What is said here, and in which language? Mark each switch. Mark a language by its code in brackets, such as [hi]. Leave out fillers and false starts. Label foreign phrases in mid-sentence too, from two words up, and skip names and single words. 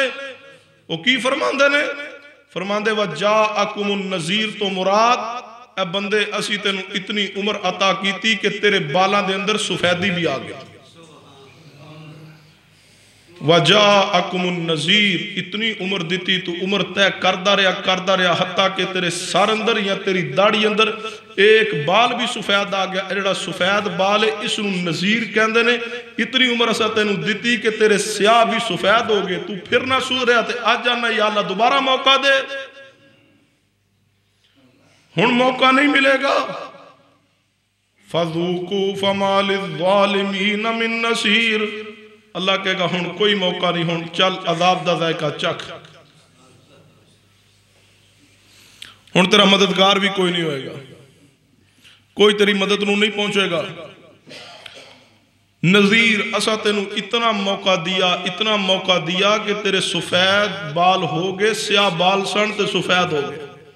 [pa] وو کی فرماندے نے، فرماندے [ar] وجاءکم النذیر [pa] تو مراد اے بندے اسی تینوں اتنی عمر عطا کی کہ تیرے بالوں کے اندر سفیدی بھی آ گئی. [ar] وجاءکم النذیر, [pa] اتنی عمر دتی تو عمر طے کردا رہا حتی کہ تیرے سر اندر یا تیری داڑھی اندر ایک بال بھی سفید آ گیا. جہڑا سفید بال ہے اسنوں نذیر کہندے نے. اتنی عمر اساں تینوں دتی کہ تیرے سیاہ بھی سفید ہو گئے، تو فیر نہ سدھریا تے اج آنا [ar] یا اللہ [pa] دوبارہ موقع دے، ہن موقع نہیں ملے گا. [ar] فذوقوا فما للظالمین من نصیر, [pa] اللہ کہے گا ہن کوئی موقع نہیں، ہن چل عذاب دا ذائقہ چکھ، ہن تیرا مددگار بھی کوئی نہیں ہوئے گا، کوئی تیری مدد نوں نہیں پہنچے گا. نذیر، اسا تینوں اتنا موقع دتا کہ تیرے سفید بال ہو گئے، سیاہ بال سن تے سفید ہو گئے.